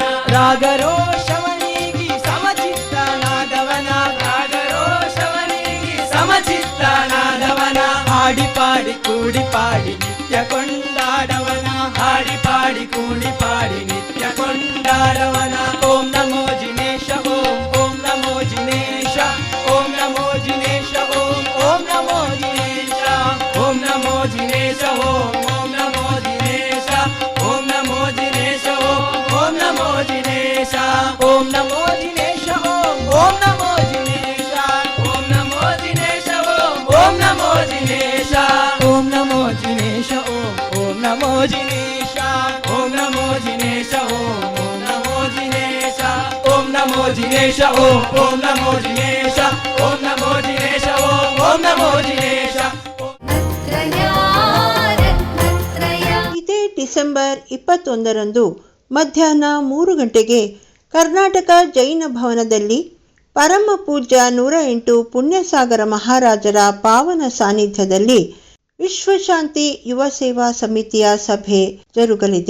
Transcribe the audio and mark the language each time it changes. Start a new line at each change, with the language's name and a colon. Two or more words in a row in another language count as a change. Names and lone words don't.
Kannada: ರಾಗರೋಷವನಿಗಿ ಸಮಚಿತ್ತನಾದವನ, ರಾಗರೋಷವನಿಗಿ ಸಮಚಿತ್ತನಾದವನ. ಹಾಡಿ ಪಾಡಿ ಕೂಡಿ ಪಾಡಿ ನಿತ್ಯ ಕೊಂಡಾಡವನ, ಹಾಡಿ ಪಾಡಿ ಕೂಡಿ ಪಾಡಿ ನಿತ್ಯ ಕೊಂಡಾಡವನ.
Sanskrit: ಓಂ ನಮೋ ಜಿನೇಶ ಓಂ, ಓಂ ನಮೋ ಜಿನೇಶ, ಓಂ ನಮೋ ಜಿನೇಶ ಓಂ, ಓಂ ನಮೋ ಜಿನೇಶ, ಓಂ ನಮೋ ಜಿನೇಶ ಓಂ, ಓಂ ನಮೋ ಜಿನೇಶ, ಓಂ ನಮೋ ಜಿನೇಶ ಓಂ, ಓಂ ನಮೋ ಜಿನೇಶ, ಓಂ ನಮೋ ಜಿನೇಶ ಓಂ, ಓಂ ನಮೋ ಜಿನೇಶ, ಓಂ ನಮೋ ಜಿನೇಶ ಓಂ, ಓಂ ನಮೋ ಜಿನೇಶ, ಓಂ ನಮೋ ಜಿನೇಶ ಓಂ, ಓಂ ನಮೋ ಜಿನೇಶ, ಓಂ ನಮೋ ಜಿನೇಶ ಓಂ, ಓಂ ನಮೋ ಜಿನೇಶ, ಓಂ ನಮೋ ಜಿನೇಶ ಓಂ, ಓಂ ನಮೋ ಜಿನೇಶ, ಓಂ ನಮೋ ಜಿನೇಶ ಓಂ, ಓಂ ನಮೋ ಜಿನೇಶ.
Kannada: ಇದೇ ಡಿಸೆಂಬರ್ 21ರಂದು ಮಧ್ಯಾಹ್ನ 3 ಗಂಟೆಗೆ ಕರ್ನಾಟಕ ಜೈನ ಭವನದಲ್ಲಿ ಪರಮ ಪೂಜ್ಯ 108 ಪುಣ್ಯಸಾಗರ ಮಹಾರಾಜರ ಪಾವನ ಸಾನ್ನಿಧ್ಯದಲ್ಲಿ ವಿಶ್ವಶಾಂತಿ ಯುವ ಸೇವಾ ಸಮಿತಿಯ ಸಭೆ ಜರುಗಲಿದೆ.